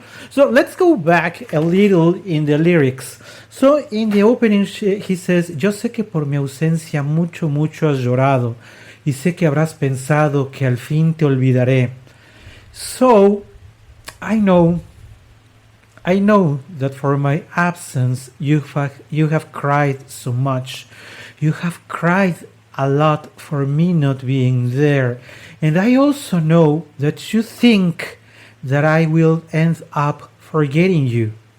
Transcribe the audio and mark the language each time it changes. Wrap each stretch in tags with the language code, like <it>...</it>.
<en>So let's go back a little in the lyrics. So in the opening he says,</en> <es>yo sé que por mi ausencia mucho, mucho has llorado, y sé que habrás pensado que al fin te olvidaré.</es> <en>So I know that for my absence you have cried so much. You have cried a lot for me not being there. And I also know that you think that I will end up forgetting you.</en>